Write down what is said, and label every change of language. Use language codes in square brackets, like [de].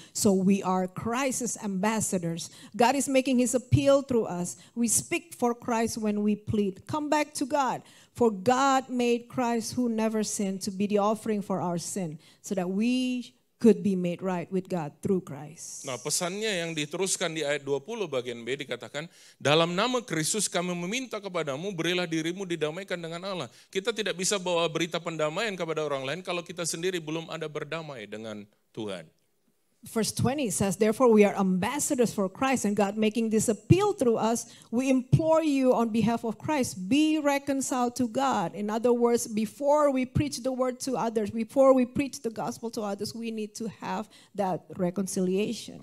[en] So we are Christ's ambassadors. God is making his appeal through us. We speak for Christ when we plead, come back to God. For God made Christ who never sinned to be the offering for our sin, so that we could be made right with God through Christ. [id] Nah, pesannya yang diteruskan di ayat 20 bagian B dikatakan, dalam nama Kristus kami meminta kepadamu, berilah dirimu didamaikan dengan Allah. Kita tidak bisa bawa berita pendamaian kepada orang lain kalau kita sendiri belum ada berdamai dengan Tuhan. [en] Verse 20 says, therefore we are ambassadors for Christ, and God making this appeal through us, we implore you on behalf of Christ, be reconciled to God. In other words, before we preach the word to others, before we preach the gospel to others, we need to have that reconciliation.